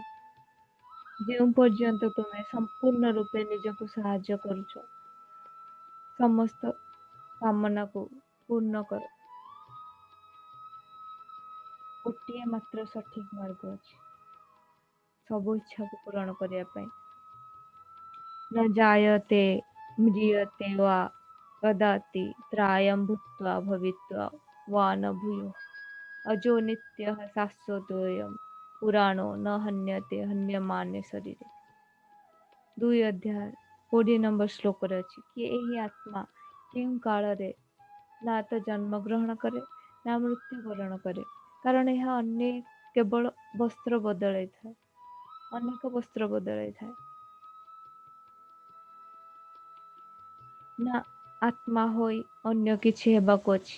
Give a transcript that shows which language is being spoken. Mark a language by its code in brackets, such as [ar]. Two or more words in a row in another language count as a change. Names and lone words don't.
[or] ଯେଉଁ ପର୍ଯ୍ୟନ୍ତ ତୁମେ ସମ୍ପୂର୍ଣ୍ଣ ରୂପେ ନିଜକୁ ସାହାଯ୍ୟ କରୁଛ ସମସ୍ତ କାମନାକୁ ପୂର୍ଣ୍ଣ କର। ଗୋଟିଏ ମାତ୍ର ସଠିକ ମାର୍ଗ ଅଛି ସବୁ ଇଚ୍ଛାକୁ ପୂରଣ କରିବା ପାଇଁ। [sa] न जायते म्रियते वा कदापि त्रायं भूत्वा भवित्वा वा न भूयः अजो नित्यः शाश्वतोऽयं पुराणो न हन्यते हन्यमाने शरीरे। [or] 2 ଅଧ୍ୟାୟ 20 ନମ୍ବର ଶ୍ଲୋକରେ ଅଛି କି ଏହି ଆତ୍ମା କେଉଁ କାଳରେ ନା ତ ଜନ୍ମ ଗ୍ରହଣ କରେ ନା ମୃତ୍ୟୁବରଣ କରେ। କାରଣ ଏହା କେବଳ ବସ୍ତ୍ର ବଦଳାଇଥାଏ। ଅନେକ ବସ୍ତ୍ର ବଦଳାଇଥାଏ। ନା ଆତ୍ମା ହୋଇ ଅନ୍ୟ କିଛି ହେବାକୁ ଅଛି।